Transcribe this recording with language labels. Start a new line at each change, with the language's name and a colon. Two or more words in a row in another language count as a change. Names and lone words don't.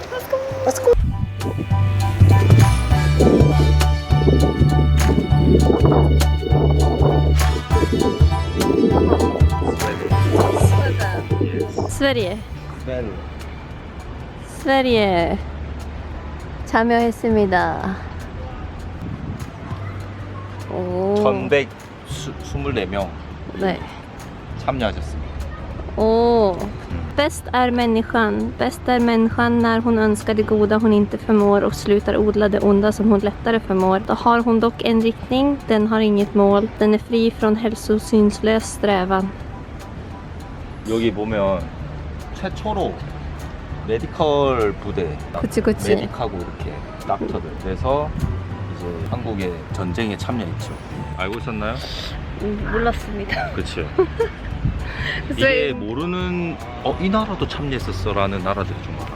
Korean: 스웨리에. 스웨리에 참여했습니다. 오. 1124명 네. 참여하셨습니다.
Swedish: Åh. Bäst är människan när hon önskar det goda hon inte förmår och slutar odla det onda som hon lättare förmår. Då har hon dock en riktning, den har inget mål. Den är fri från hälsosynslös strävan.
Korean: 여기 보면 최초로 메디컬 부대, 그치. 메딕하고 이렇게 닥터들. 그래서 이제 한국의 전쟁에 참여했죠. 알고 있었나요? 몰랐습니다. 그치. 이게 모르는 이 나라도 참여했었어라는 나라들이 좀 많아.